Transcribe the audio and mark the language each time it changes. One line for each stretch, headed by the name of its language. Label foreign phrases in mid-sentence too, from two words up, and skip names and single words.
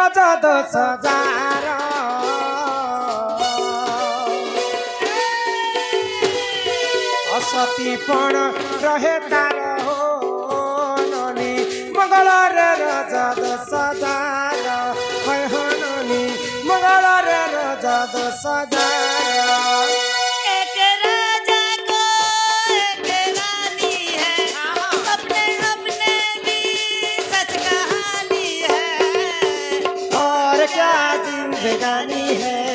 Odia: ଦୋଷ ଯାର ଅସତୀ ପଣ ରହେ ତାର ନନି ମଙ୍ଗଳରେ ରଜ ଦୋଷ ଯାର ହନନି ମଙ୍ଗଳରେ ରଜ ଦୋଷ ଯାର
Hindi: एक राजा को एक रानी है अपने अपने भी सच कहानी है और क्या जिंदगानी है